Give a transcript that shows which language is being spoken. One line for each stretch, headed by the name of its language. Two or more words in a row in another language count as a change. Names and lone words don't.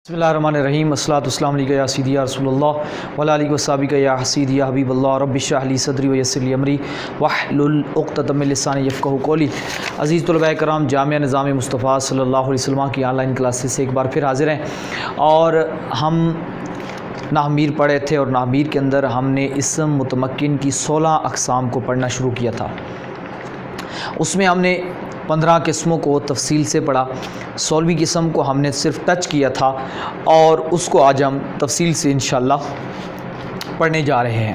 Arabic: بسم الله الرحمن الرحيم الصلاة والسلام عليك يا سيدي يا رسول الله وعلى آله وصحبك يا حسيدي يا حبيب الله رب اشرح لي صدري ويسر لي أمري واحلل عقدة من لساني يفقهوا قولي.
Urdu: عزیز طلبہ کرام، جامعہ نظام مصطفیٰ
Arabic: صلى الله عليه وسلم
Urdu: کی
English: online classes
Urdu: سے ایک بار پھر حاضر ہیں اور ہم نحو میر پڑھے تھے اور نحو میر کے اندر ہم نے اسم متمکن کی 16 اقسام کو پڑھنا شروع کیا تھا. اس میں ہم نے 15 قسموں کو تفصیل سے پڑھا. 16ویں قسم کو ہم نے صرف ٹچ کیا تھا اور اس کو آج ہم تفصیل سے ان شاء اللہ پڑھنے جا رہے ہیں.